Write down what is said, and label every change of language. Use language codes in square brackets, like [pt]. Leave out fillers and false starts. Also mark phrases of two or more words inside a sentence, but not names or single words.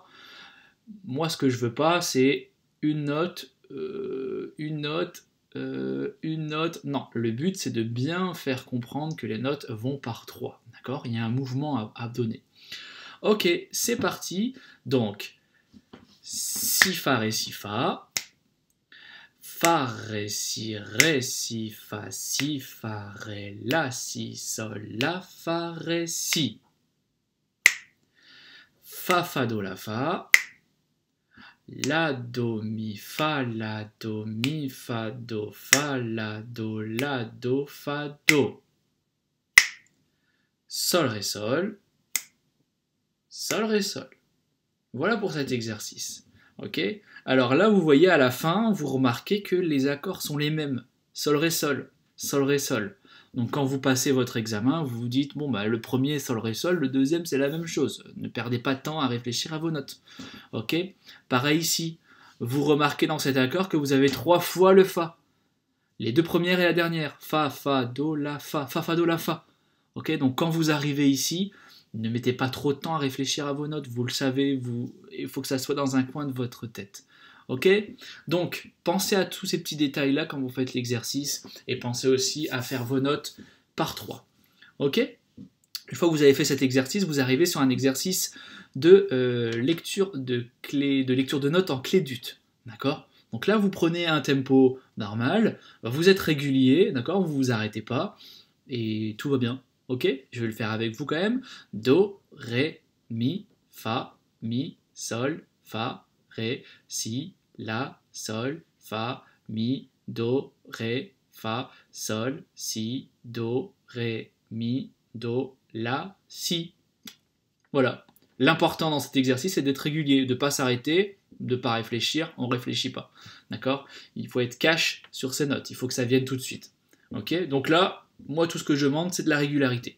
[fr] Moi ce que je veux pas c'est une note, une note, une note. Non, le but c'est de bien faire comprendre que les notes vont par 3. D'accord? Il y a un mouvement à donner. Ok, c'est parti. Donc, si, fa, ré, si, fa. Fa, ré, si, fa, ré, la, si, sol, la, fa, ré, si. Fa, do, la, fa. La, do, mi, fa, la, do, mi, fa, do, fa, la, do, fa, do. Sol, ré, sol. Sol, ré, sol. Voilà pour cet exercice. Ok? Alors là, vous voyez à la fin, vous remarquez que les accords sont les mêmes. Sol, ré, sol. Sol, ré, sol. Donc quand vous passez votre examen, vous vous dites, bon, bah, le premier, sol, ré, sol, le deuxième, c'est la même chose. Ne perdez pas de temps à réfléchir à vos notes. Ok? Pareil ici. Vous remarquez dans cet accord que vous avez 3 fois le fa. Les deux premières et la dernière. Fa, fa, do, la, fa. Fa, fa, do, la, fa. Ok? Donc quand vous arrivez ici, ne mettez pas trop de temps à réfléchir à vos notes, vous le savez, il faut que ça soit dans un coin de votre tête. Ok? Donc, pensez à tous ces petits détails-là quand vous faites l'exercice et pensez aussi à faire vos notes par 3. Ok? Une fois que vous avez fait cet exercice, vous arrivez sur un exercice de lecture de notes en clé d'ut. D'accord? Donc là, vous prenez un tempo normal, vous êtes régulier, d'accord? Vous ne vous arrêtez pas et tout va bien. Ok, je vais le faire avec vous quand même. Do, ré, mi, fa, ré, si, la, sol, fa, mi, do, ré, fa, sol, si, do, ré, mi, do, la, si. Voilà. L'important dans cet exercice, c'est d'être régulier, de ne pas s'arrêter, de ne pas réfléchir, on ne réfléchit pas. D'accord? Il faut être cash sur ces notes, il faut que ça vienne tout de suite. Ok? Donc là, moi, tout ce que je demande, c'est de la régularité.